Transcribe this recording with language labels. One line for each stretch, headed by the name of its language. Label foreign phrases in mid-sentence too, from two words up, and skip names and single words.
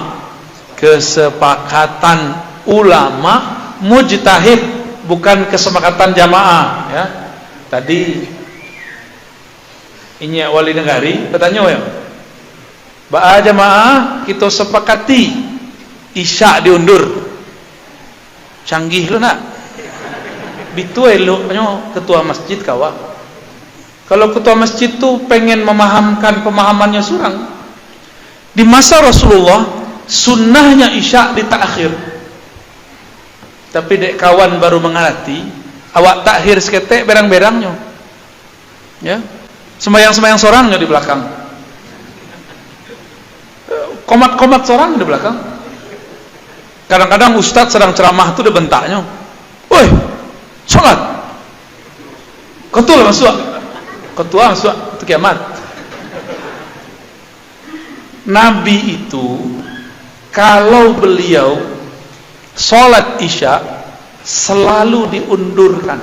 Indonesian: Kesepakatan ulama mujtahid, bukan kesepakatan jamaah. Ya, tadi ini wali negari bertanya, ya, ba'a jamaah kita sepakati isya diundur. Canggih lu nak.
Minangkabau: Bitu elok ketua masjid kawa.
Indonesian: Kalau ketua masjid tu pengen memahamkan pemahamannya surang. Di masa Rasulullah sunnahnya isya ditakhir.
Minangkabau: Tapi dek kawan baru mengerti, awak takhir seketek berang-berangnya.
Indonesian: Ya. Sembayang-sembayang sorangnya di belakang. Komat-komat sorang di belakang. Kadang-kadang ustadz sedang ceramah itu dibentaknya. Woi, sholat. Ketua masuk. Ketua masuk, itu kiamat. Nabi itu kalau beliau sholat isya selalu diundurkan.